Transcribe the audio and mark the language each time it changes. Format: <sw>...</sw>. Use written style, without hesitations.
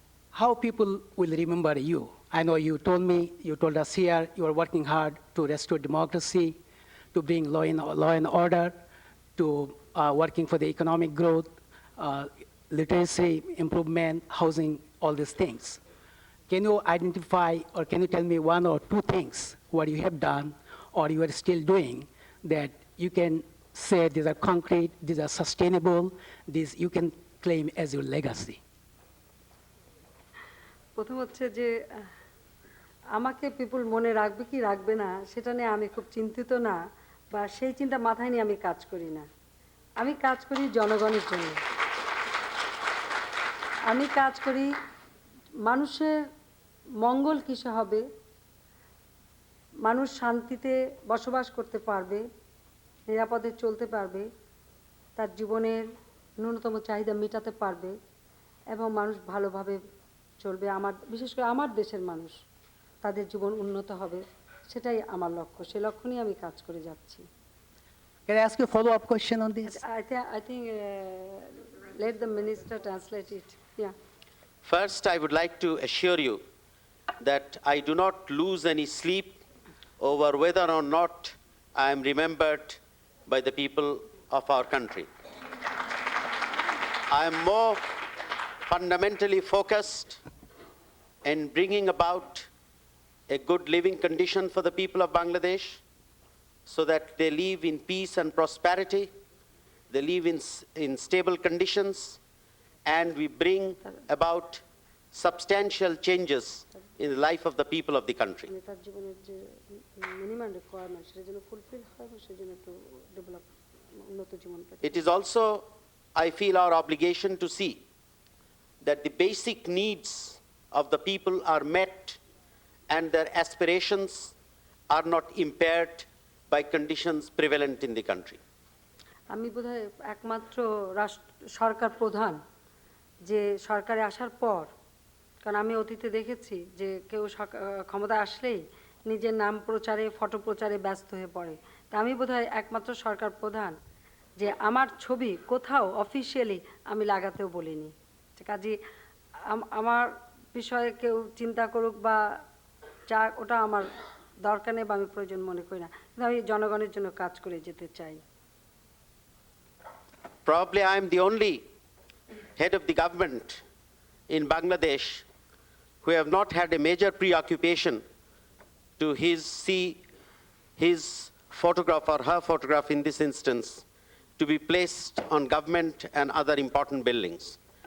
<en>How people will remember you? I know you told us here, you are working hard to restore democracy, to bring law and order, to working for the economic growth, literacy improvement, housing, all these things. Can you identify or can you tell me one or two things what you have done or you are still doing that you can say these are concrete, these are sustainable, these you can claim as your legacy?</en> <bn>প্রথম হচ্ছে যে আমাকে পিপুল মনে রাখবে কি রাখবে না সেটা নিয়ে আমি খুব চিন্তিত না বা সেই চিন্তা মাথায় নিয়ে আমি কাজ করি না। আমি কাজ করি জনগণের জন্য। আমি কাজ করি মানুষের মঙ্গল কিসে হবে, মানুষ শান্তিতে বসবাস করতে পারবে, নিরাপদে চলতে পারবে, তার জীবনের ন্যূনতম চাহিদা মেটাতে পারবে এবং মানুষ ভালোভাবে চলবে। বিশেষ করে আমার দেশের মানুষ তাদের জীবন উন্নত হবে, সেটাই আমার লক্ষ্য। সেই লক্ষ্য নিয়ে আমি কাজ করে যাচ্ছি।</bn> <en>Can I ask you a follow-up question on this? I think let the minister translate it. Yeah. First, I would like to assure you that I do not lose any sleep over whether or not I am remembered by the people of our country. I am more fundamentally focused in bringing about a good living condition for the people of Bangladesh so that they live in peace and prosperity, they live in stable conditions, and we bring about substantial changes in the life of the people of the country.</en> <bn>তার জীবনের যে</bn> <en>minimum requirement</en> <bn>সেটা যেন fulfil হয় এবং সেজন্য একটু develop উন্নত জীবন পেতে।</bn> <en>It is also, I feel, our obligation to see that the basic needs of the people are met and their aspirations are not impaired by conditions prevalent in the country.</en> <bn>আমি বোধহয় একমাত্র সরকার প্রধান যে সরকারে আসার পর, কারণ আমি অতীতে দেখেছি যে কেউ ক্ষমতায় আসলেই নিজের নাম প্রচারে ফটো প্রচারে ব্যস্ত হয়ে পড়ে। তা আমি বোধহয় একমাত্র সরকার প্রধান যে আমার ছবি কোথাও অফিসিয়ালি আমি লাগাতেও বলিনি। কাজে আমার বিষয়ে কেউ চিন্তা করুক বা যা ওটা আমার দরকার নেই বা আমি প্রয়োজন মনে করি না, কিন্তু আমি জনগণের জন্য কাজ করে যেতে চাই।</bn> <en>Probably I am the only head of the government in Bangladesh who have not had a major preoccupation to see his photograph or her photograph in this instance to be placed on government and other important buildings.</en>